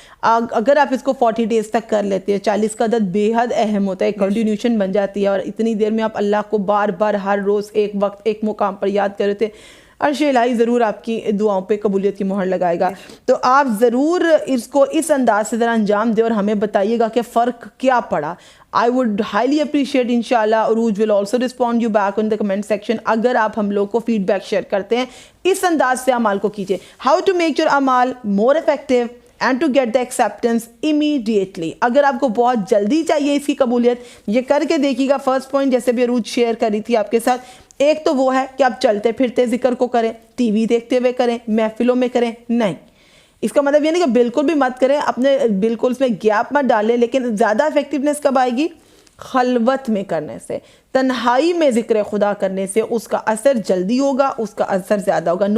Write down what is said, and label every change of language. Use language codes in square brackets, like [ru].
[ur] اگر آپ اس کو 40 days تک کر لیتے ہیں, 40 کا عدد بے حد اہم ہوتا ہے, کنٹینیوشن بن جاتی ہے, اور اتنی دیر میں آپ اللہ کو بار بار ہر روز ایک وقت ایک مقام پر یاد کر رہے تھے. عرش الہی ضرور آپ کی دعاؤں پہ قبولیت کی مہر لگائے گا. تو آپ ضرور اس کو اس انداز سے ذرا انجام دیں اور ہمیں بتائیے گا کہ فرق کیا پڑا. [en] I would highly appreciate inshallah. Arooj will also respond you back on the comment section. [ur] اگر آپ ہم لوگ کو فیڈ بیک شیئر کرتے ہیں اس انداز سے اعمال کو کیجیے. [en] How to make your اعمال more effective and to get the acceptance immediately. [ur] اگر آپ کو بہت جلدی چاہیے اس کی قبولیت, یہ کر کے دیکھیے گا. فرسٹ پوائنٹ جیسے بھی عروج شیئر کری تھی آپ کے ساتھ, ایک تو وہ ہے کہ آپ چلتے پھرتے ذکر کو کریں, ٹی وی دیکھتے ہوئے کریں, محفلوں میں کریں نہیں. اس کا مطلب یہ نہیں کہ بالکل بھی مت کریں, اپنے بالکل اس میں گیپ مت ڈالیں, لیکن زیادہ افیکٹونیس کب آئے گی؟ خلوت میں کرنے سے, تنہائی میں ذکر خدا کرنے سے اس کا اثر جلدی ہوگا, اس کا اثر زیادہ ہوگا.